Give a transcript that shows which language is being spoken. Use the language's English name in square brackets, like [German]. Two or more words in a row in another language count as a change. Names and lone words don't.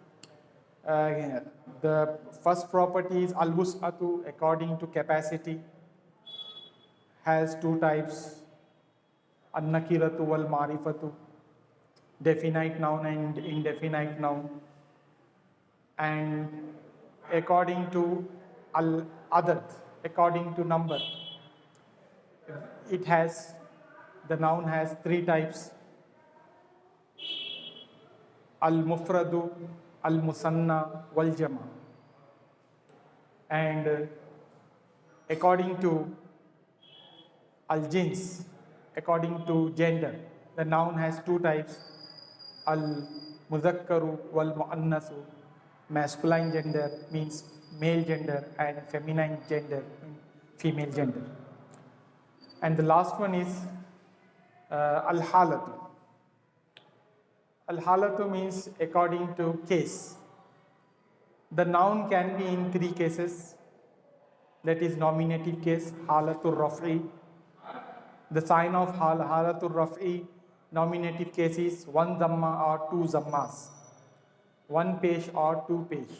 [English] The first property is al-wus'atu, according to capacity, has 2 types, [Arabic] النكرة والمعرفة, [English] definite noun and indefinite noun, and according to al-adad, according to number, the noun has 3 types, [Arabic] المفرد، المثنى والجمع, [English] and according to al-jins, according to gender, the noun has 2 types, [Arabic] المذكر والمؤنث, [English] masculine gender means male gender and feminine gender means female gender. And the last one is al-halatu. Al-halatu means according to case. The noun can be in 3 cases, that is nominative case, [Arabic] حالة الرفع. [English] The sign of [Arabic] حالة الرفع, [English] nominative case is 1 dhamma or 2 zammas, 1 pesh or 2 pesh.